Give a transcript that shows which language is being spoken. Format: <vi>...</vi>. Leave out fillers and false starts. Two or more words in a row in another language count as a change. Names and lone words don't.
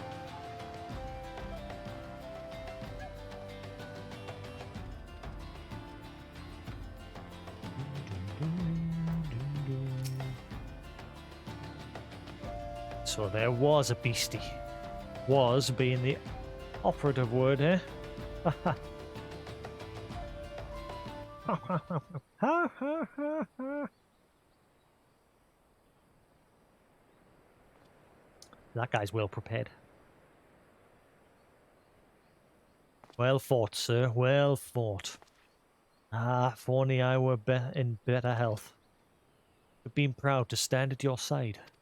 <en>So there was a beastie. Was being the operative word, eh? Ha ha ha ha. That guy's well prepared. Well fought, sir. Well fought. Ah, if only I were in better health. I've been proud to stand at your side.</en>